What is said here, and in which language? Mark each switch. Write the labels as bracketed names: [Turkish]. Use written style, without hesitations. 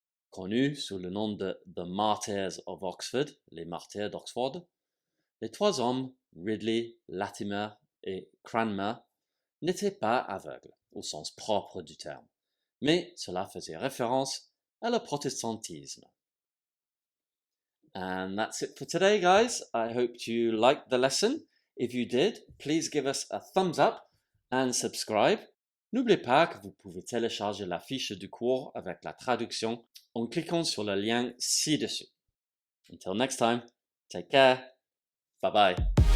[French] Connus sous le nom de The Martyrs of Oxford, les martyrs d'Oxford, les trois hommes, Ridley, Latimer et Cranmer, n'étaient pas aveugles au sens propre du terme, mais cela faisait référence à le protestantisme. [English] And that's it for today, guys. I hope you liked the lesson. If you did, please give us a thumbs up and subscribe. [French] N'oubliez pas que vous pouvez télécharger la fiche du cours avec la traduction en cliquant sur le lien ci-dessus. [English] Until next time, take care. Bye bye.